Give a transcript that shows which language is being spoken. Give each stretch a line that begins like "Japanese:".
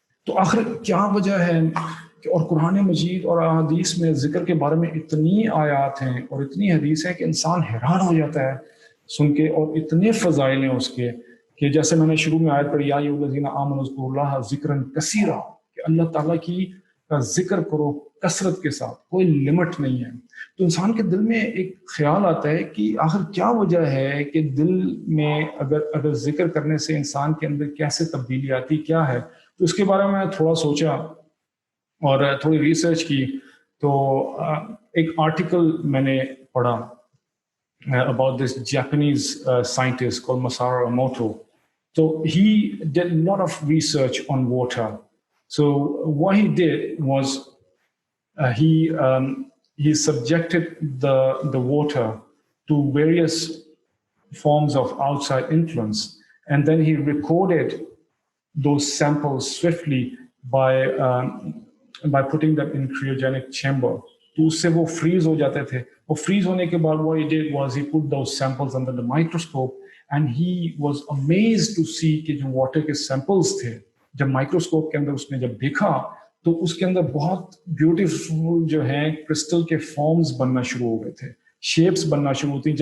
Urdu: تو آخر کیا وجہ ہے کہ اور قرآن مجید اور احادیث میں ذکر کے بارے میں اتنی آیات ہیں اور اتنی حدیث ہیں کہ انسان حیران ہو جاتا ہے سن کے، اور اتنے فضائل ہیں اس کے کہ جیسے میں نے شروع میں آیت پڑھی،
Arabic: یا ایھا الذین آمنوا اذکروا اللہ ذکرا کثیرا،
Urdu: کہ اللہ تعالیٰ کی ذکر کرو کثرت کے ساتھ، کوئی لمٹ نہیں ہے. تو انسان کے دل میں ایک خیال آتا ہے کہ آخر کیا وجہ ہے کہ دل میں اگر ذکر کرنے سے انسان کے اندر کیسے تبدیلی آتی، کیا ہے. تو اس کے بارے میں تھوڑا سوچا اور تھوڑی ریسرچ کی. تو ایک آرٹیکل میں نے پڑھا
English: about this Japanese scientist called
Urdu: Masaru Emoto.
English: So he did a lot of research on water. So what he did was he subjected the water to various forms of outside influence, and then he recorded those samples swiftly by by putting them in cryogenic chamber.
Urdu: تو اس سے وہ freeze ہو جاتے تھے. اور freeze ہونے کے بعد
English: what he did was he put those samples under the microscope and he was amazed to see
Urdu: کہ جو واٹر کے سیمپلز تھے جب مائکروسکوپ کے اندر اس نے جب دیکھا تو اس کے اندر بہت بیوٹیفل جو ہیں کرسٹل کے فارمز بننا شروع ہو گئے تھے, شیپس بننا شروع ہوتی.